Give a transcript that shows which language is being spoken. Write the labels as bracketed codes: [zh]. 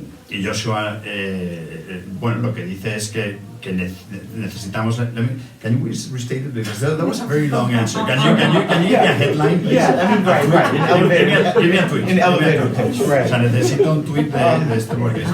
[es] Y Joshua, bueno, lo que dice es que necesitamos... [en] Can you restate it? Because that was a very long answer. Can you give me a headline, please? Yeah, I mean, right. Give me a tweet. An elevator pitch, right. [es] O sea, necesito un tweet de este porque...